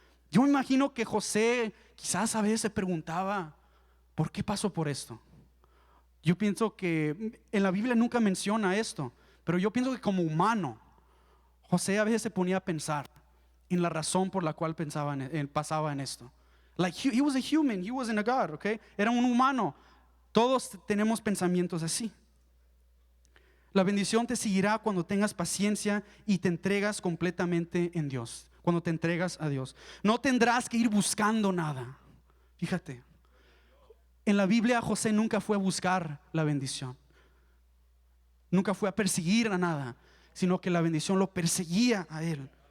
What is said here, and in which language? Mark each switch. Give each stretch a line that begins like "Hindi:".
Spanish: Yo me imagino que José quizás a veces se preguntaba, ¿por qué pasó por esto? Yo pienso que en la Biblia nunca menciona esto, pero yo pienso que como humano, José a veces se ponía a pensar en la razón por la cual pasaba en esto.
English: Like he was a human, he wasn't a God, okay?
Spanish: Era un humano. Todos tenemos pensamientos así. La bendición te seguirá cuando tengas paciencia y te entregas completamente en Dios. Cuando te entregas a Dios, no tendrás que ir buscando nada. Fíjate. En la Biblia José nunca fue a buscar la bendición. Nunca fue a perseguir a nada, sino que la bendición lo perseguía a él.